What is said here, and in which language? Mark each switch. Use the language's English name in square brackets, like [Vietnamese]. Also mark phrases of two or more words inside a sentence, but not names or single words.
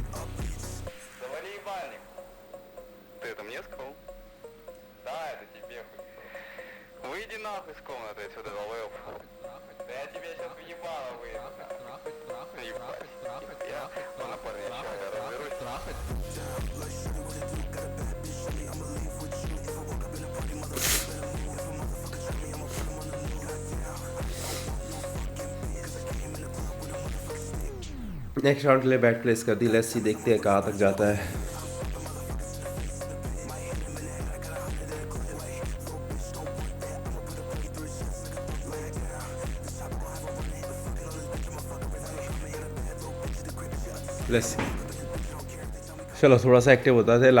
[Russian] Завали ебальник. Ты это мне сказал? Да, это тебе. Выйди нахуй с комнаты отсюда, долбоёб. Да я тебе сейчас в ебало выйду. Ебать. Я на парня разберусь. [English] next round [Hindi] के लिए [English] bet place [Hindi] कर दी, [English] let's see, [Hindi] देखते हैं कहाँ तक जाता है। [English] let's see, [Hindi] चलो थोड़ा सा एक्टिव होता है।